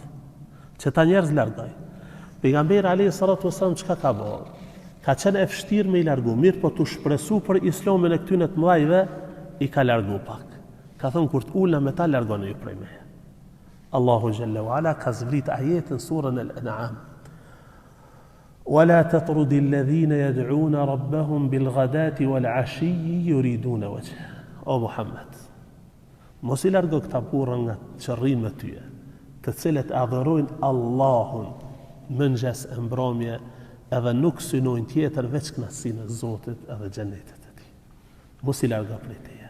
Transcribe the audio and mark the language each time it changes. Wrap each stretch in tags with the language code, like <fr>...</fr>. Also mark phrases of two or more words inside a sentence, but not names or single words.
<sq>Që ta njerëz largoj. Pejgamberi</sq> <ar>عليه الصلاة والسلام</ar> <sq>çka ka bërë? Ka qenë e vështirë me i largu, mirë po të shpresu për islamin e këtyne të mëdhajve, i ka largu pak. Ka thënë kur të ulna me ta largoni ju prej meje. Allahu</sq> <ar>جل وعلا</ar> <sq>ka zbrit ajetin surën Al-An'am.</sq> <ar>ولا تطرد الذين يدعون ربهم بالغداة والعشي يريدون وجهه.</ar> <sq>O Muhammed, mos i largo këta burra nga çrrimet e tyre, të cilët adhurojnë Allahun mëngjes e mbrëmje, edhe nuk synojnë tjetër veç kënaqësinë e Zotit edhe xhenetet e tij. Mos i largo prej teje.</sq>